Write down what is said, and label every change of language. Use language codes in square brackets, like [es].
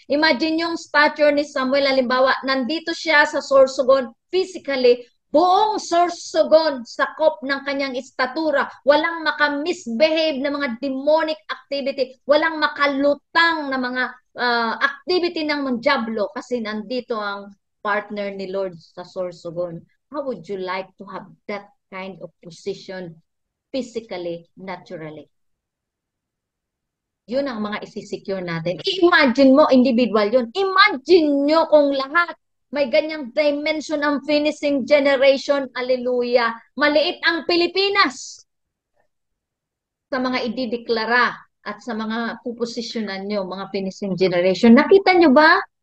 [tl] Imagine yung stature ni Samuel, halimbawa, nandito siya sa Sorsogon physically, buong Sorsogon sakop ng kanyang istatura, walang maka-misbehave na mga demonic activity, walang makalutang na mga activity ng manjablo kasi nandito ang partner ni Lord sa Sorsogon. [en] How would you like to have that kind of position physically, naturally? [tl] Yun ang mga isisecure natin. Imagine mo, individual yun. Imagine nyo kung lahat may ganyang dimension ang finishing generation. Hallelujah. Maliit ang Pilipinas sa mga idideklara at sa mga puposisyonan nyo, mga finishing generation. Nakita nyo ba?